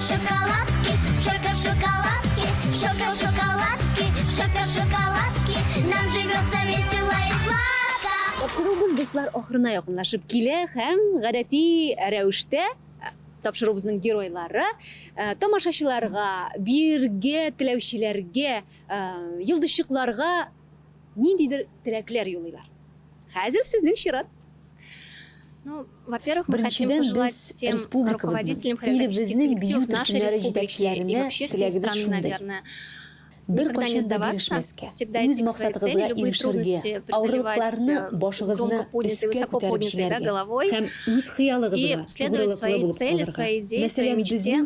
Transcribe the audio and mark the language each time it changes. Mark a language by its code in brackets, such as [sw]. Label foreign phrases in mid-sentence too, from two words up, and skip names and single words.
[ru] шоколадки, шоколадки, шоколадки, шоколадки. Нам живется весело и сладко. [tt] Тапшыруубуз достар ахырына якынлашып килә һәм гадәти рәвештә тапшыруубузнын геройлары тамашачыларга, бирге теләүчеләргә, йолдызчыкларга ниндидер теләкләр юлыйлар. Хәзер сезнең чират. [ru] Ну, во-первых, мы хотим пожелать всем руководителям хореографических коллективов нашей республики и вообще всей страны, наверное, никогда не сдаваться, всегда идти к своей цели, любые трудности преодолевать с громко поднятой, высоко поднятой головой и следовать своей цели, своей идее, своей мечте.